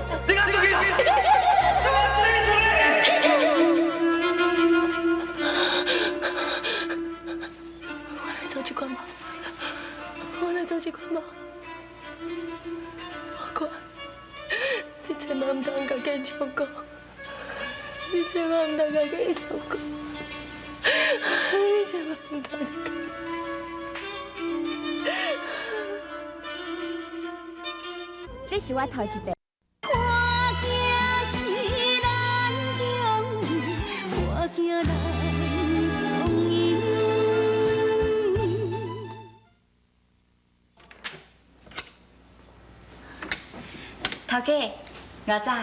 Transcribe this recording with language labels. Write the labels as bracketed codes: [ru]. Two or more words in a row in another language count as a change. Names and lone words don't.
[nan] 你敢出去？你莫自己出来！我来做这款梦，我来做这款梦。我讲，你千万唔通甲警长讲，你千万唔通甲警长讲，你千万唔通。这是我头一遍。头家，牛仔，